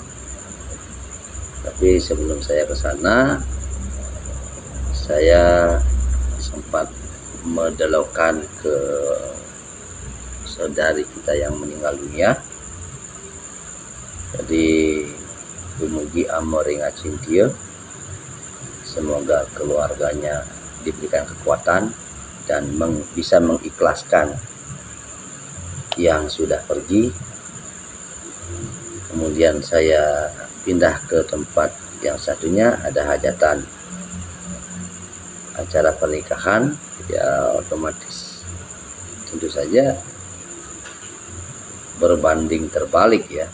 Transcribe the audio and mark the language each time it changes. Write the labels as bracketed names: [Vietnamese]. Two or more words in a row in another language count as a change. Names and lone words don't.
[Indonesian] Tapi sebelum saya ke sana, saya sempat mendelaukan ke saudari kita yang meninggal dunia. [Balinese] Jadi dumugi amoring acintia, [Indonesian] semoga keluarganya diberikan kekuatan dan bisa mengikhlaskan yang sudah pergi. Kemudian saya pindah ke tempat yang satunya, ada hajatan acara pernikahan, ya otomatis tentu saja berbanding terbalik ya.